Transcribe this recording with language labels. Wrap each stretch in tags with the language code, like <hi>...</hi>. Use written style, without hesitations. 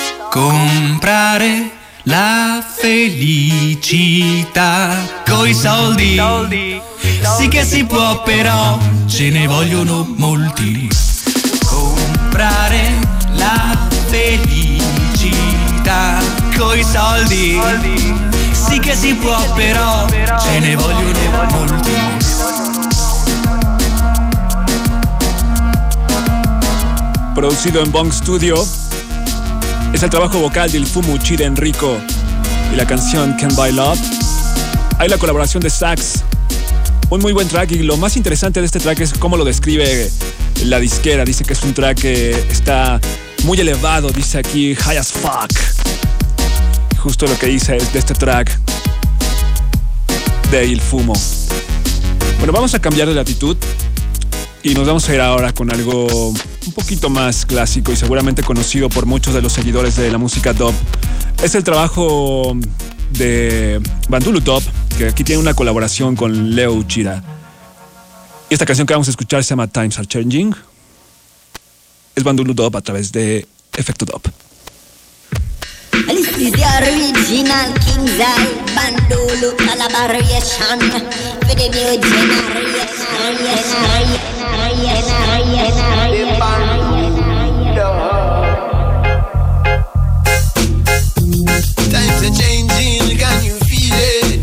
<it>Comprare la felicità coi soldi, sì che si può però ce ne vogliono molti. Comprare la felicità coi soldi, sì che si può però ce ne vogliono molti.</it> <es>Producido en Bong Studio, es el trabajo vocal del Fumo Uchida Enrico y la canción Can Buy Love. Hay la colaboración de sax, un muy buen track, y lo más interesante de este track es cómo lo describe la disquera. Dice que es un track que está muy elevado, dice aquí</es> <en>high as fuck.</en> <es>Justo lo que dice es de este track de Il Fumo. Bueno, vamos a cambiar de latitud y nos vamos a ir ahora con algo un poquito más clásico y seguramente conocido por muchos de los seguidores de la música dub. Es el trabajo de Bandulu Dub, que aquí tiene una colaboración con Leo Uchida. Y esta canción que vamos a escuchar se llama Times Are Changing. Es Bandulu Dub a través de Efecto Dub.</es> <en>This is the original King's Eye Bandulu collaboration for the new generation. Times are changing, can you feel it?</en>